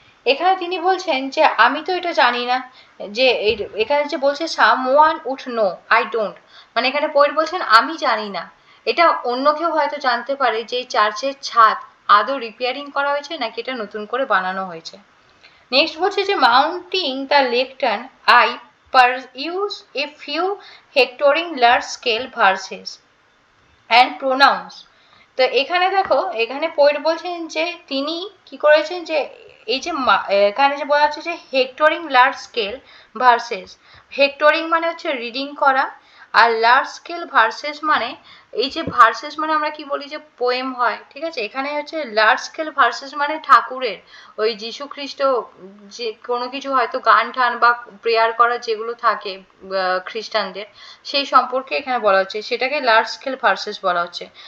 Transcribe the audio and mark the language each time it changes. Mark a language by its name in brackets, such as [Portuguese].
[Bangla] এখানে তিনি বলছেন যে আমি তো এটা জানি না, যে এখানে যে বলছে [English] someone would know I don't, [Bangla] মানে এখানে পোয়েট বলছেন আমি জানি না, এটা অন্য কেউ হয়তো জানতে পারে যে এই চার্চের ছাদ আদৌ রিপেয়ারিং করা হয়েছে নাকি এটা নতুন করে বানানো হয়েছে। [English] next [Bangla] বলছে যে [English] Mounting the lectern I peruse a few hectoring large scale verses and pronouns. [Bangla] তো এখানে দেখো, এখানে পোয়েট বলছেন যে তিনি কি করেছেন, যে এই যে এখানে যে বলা হচ্ছে যে [English] hectoring large scale verses, [Bangla] হেক্টরিং মানে হচ্ছে রিডিং করা, আর লার্জ স্কেল ভার্সেস মানে এই যে ভার্সেস মানে আমরা কি বলি যে পোয়েম হয়, ঠিক আছে, এখানে হচ্ছে লার্জ স্কেল ভার্সেস মানে ঠাকুরের ওই যীশু খ্রিস্ট যে কোনো কিছু হয়তো গান টান বা প্রেয়ার করা যেগুলো থাকে খ্রিস্টানদের, সেই সম্পর্কে এখানে বলা হচ্ছে, সেটাকে লার্জ স্কেল ভার্সেস বলা হচ্ছে।